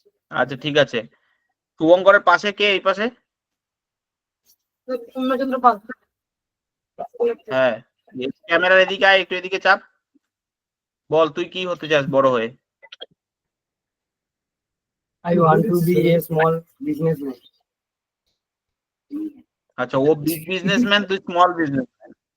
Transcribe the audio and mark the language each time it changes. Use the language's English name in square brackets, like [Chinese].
[Bangla] আচ্ছা ঠিক আছে। শুভঙ্করের পাশে কে? এই পাশে? পূর্ণচন্দ্র পাল। হ্যাঁ, ক্যামেরার এদিকে আয়, একটু এদিকে চাপ। বল তুই কি হতে চাস বড় হয়ে? [English] I want to be a small businessman. [Bangla] আচ্ছা, ও বিগ বিজনেসম্যান, তুই স্মল বিজনেসম্যান।